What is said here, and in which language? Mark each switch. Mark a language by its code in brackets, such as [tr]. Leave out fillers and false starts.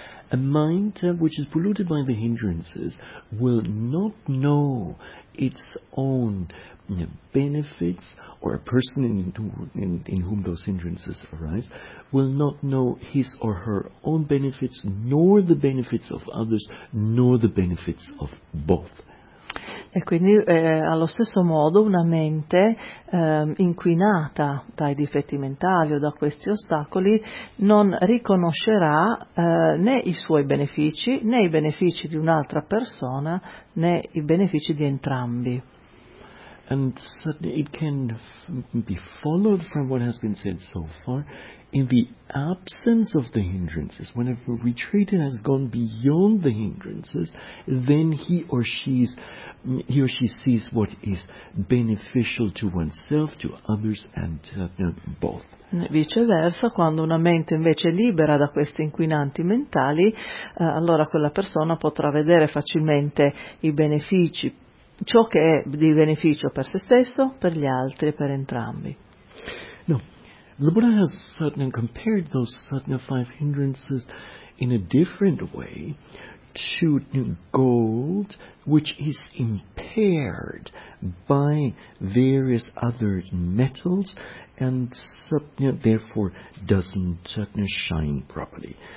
[en] A mind which is polluted by the hindrances will not know its own benefits, or a person in whom those hindrances arise will not know his or her own benefits, nor the benefits of others, nor the benefits of both. [it] E quindi allo stesso modo una mente inquinata dai difetti mentali o da questi ostacoli non riconoscerà né i suoi benefici, né i benefici di un'altra persona, né i benefici di entrambi. [en] And it can be followed from what has been said so far, in the absence of the hindrances, when a retreatant has gone beyond the hindrances, then he or she sees what is beneficial to oneself, to others, and both. [it] Viceversa, quando una mente invece è libera da questi inquinanti mentali, allora quella persona potrà vedere facilmente i benefici, ciò che è di beneficio per se stesso, per gli altri e per entrambi. [en] No, the Buddha has certainly compared those five hindrances in a different way to gold which is impaired by various other metals and therefore doesn't shine properly.